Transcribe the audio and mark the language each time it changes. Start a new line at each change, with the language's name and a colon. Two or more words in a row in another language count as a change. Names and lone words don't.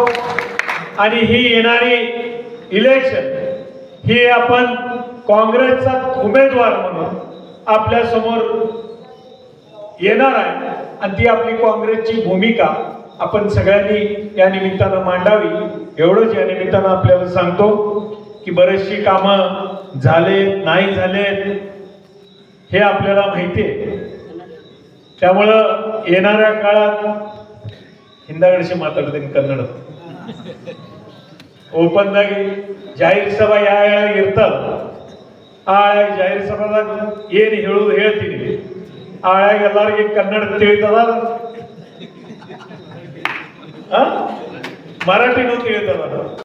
Marathi: आणि ही येणारी इलेक्शन ही आपण काँग्रेसचा उमेदवार म्हणून आपल्या समोर येणार आहे आणि ती आपली काँग्रेसची भूमिका आपण सगळ्यांनी या निमित्तानं मांडावी एवढंच या निमित्तानं आपल्याला सांगतो की बरेचशी कामं झाले नाही झाले हे आपल्याला माहिती आहे। त्यामुळं येणाऱ्या काळात
Kannada: ಹಿಂದಗಡೆ ಮಾತಾಡ್ತೀನಿ ಕನ್ನಡ ಓಪನ್ದಾಗಿ ಜಾಹಿರ್ ಸಭಾ ಯಾವ ಇರ್ತಾವ ಆ ಜಾಹಿರ್ ಸಭಾದಾಗ ಏನು ಹೇಳೋದು ಹೇಳ್ತೀನಿ ಆಳಾಗ ಎಲ್ಲರಿಗೆ ಕನ್ನಡ ತಿಳಿತದ ಮರಾಠಿನೂ ತಿಳಿತದ।